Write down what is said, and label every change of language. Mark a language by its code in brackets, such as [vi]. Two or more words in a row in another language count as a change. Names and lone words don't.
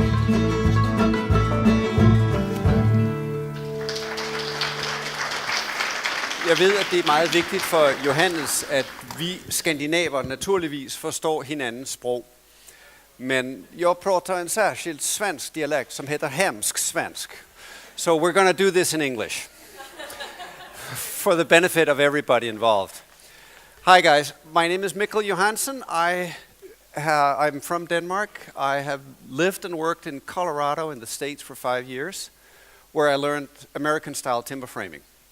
[da] Jeg ved, at det er meget vigtigt for Johannes, at vi skandinaver naturligvis forstår hinandens sprog. [sv] Men jag pratar en särskild svensk dialekt som heter hemsk svensk. [en] So we're going to do this in English for the benefit of everybody involved. Hi guys, my name is Mikkel Johansen. I'm from Denmark. I have lived and worked in Colorado in the States for 5 years, where I learned American-style timber framing.